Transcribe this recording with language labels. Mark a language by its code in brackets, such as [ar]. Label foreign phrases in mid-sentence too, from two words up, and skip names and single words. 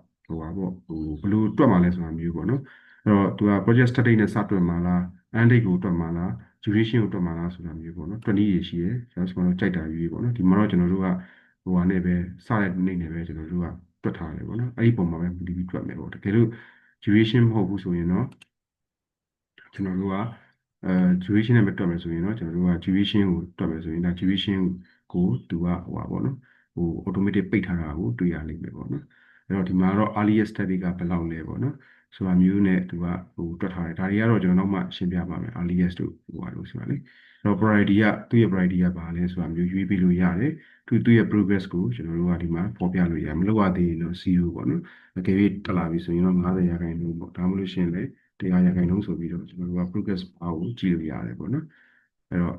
[my] ဟိုပါပေါ့ဘယ်လိုတွက်မှာလဲဆိုတာမျိုးပေါ့နော်အဲ့တော့သူက [en] project start date [my] နဲ့စတွက်မှာလား [en] end date [my] ကိုတွက်မှာလား duration ကိုတွက်မှာလားဆိုတာမျိုးပေါ့နော်20ရေရှိတယ်ကျွန်တော်တို့ကြိုက်တာယူပေါ့နော်ဒီမှာတော့ကျွန်တော်တို့ကဟိုဟာနဲ့ပဲစတဲ့နေ့နဲ့ပဲကျွန်တော်တို့ကတွက်ထားတယ်ပေါ့နော်အဲ့ဒီပုံမှာပဲမူတည်ပြီးတွက်မယ်ပေါ့တကယ်လို့ duration မဟုတ်ဘူးဆိုရင်တော့ ကျွန်တော်တို့ကduration နဲ့မတွက်မယ်ဆိုရင်တော့ကျွန်တော်တို့က duration ကိုတွက်မယ်ဆိုရင်ဒါ duration ကိုသူကဟိုပါပေါ့နော်ဟို automatic ပိတ်ထားတာကိုတွေ့ရလိမ့်မယ်ပေါ့နော်အဲ့တော့ဒီမှာတော့ [en] earliest start date [my] ကဘယ်လောက်လဲပေါ့နော်ဆိုတာမျိုးနဲ့သူကဟိုတွက်ထားတယ်ဒါတွေကတော့ကျွန်တော် နောက်မှရှင်းပြပါမယ် earliest တို့ဟိုပါလို့ဆိုတာလေအဲ့တော့ priority ကသူ့ရဲ့ priority ကဘာလဲဆိုတာမျိုးရွေးပြီးလို့ရတယ်သူ့ရဲ့ progress ကိုကျွန်တော်တို့ကဒီမှာပေါ်ပြလို့ရတယ်မလုပ်ရသေးရင်တော့0ပေါ့ နော်အကယ်၍တက်လာပြီဆိုရင်တော့90ရာခိုင်နှုန်းပေါ့ဒါမှမဟုတ်ရှင်လေ100ရာခိုင်နှုန်းဆိုပြီးတော့ကျွန်တော်တို့က [en] progress bar [my] ကိုကြည့်လို့ရတယ်ပေါ့နော်အဲ့တော့